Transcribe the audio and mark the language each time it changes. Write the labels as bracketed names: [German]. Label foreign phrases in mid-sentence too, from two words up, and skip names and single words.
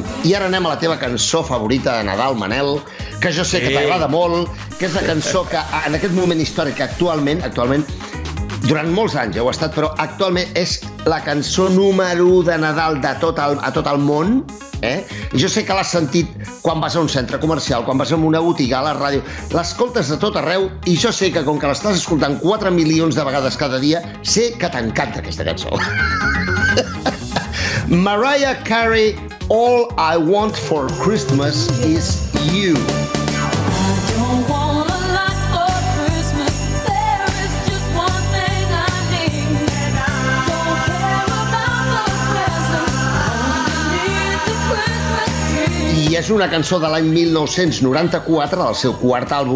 [Catalan] I ara anem a la teva cançó favorita de Nadal, Manel, que jo sé que t'agrada molt, que és la cançó que en aquest moment històric actualment, durant molts anys ja ho ha estat, però actualment és la cançó número 1 de Nadal a tot el món. Jo sé que l'has sentit quan vas a un centre comercial, quan vas a una botiga, a la ràdio, l'escoltes de tot arreu, i jo sé que com que l'estàs escoltant 4 milions de vegades cada dia, sé que t'encanta aquesta cançó. Mariah Carey, All I Want for Christmas is You. I és una cançó de l'any 1994, del seu quart àlbum.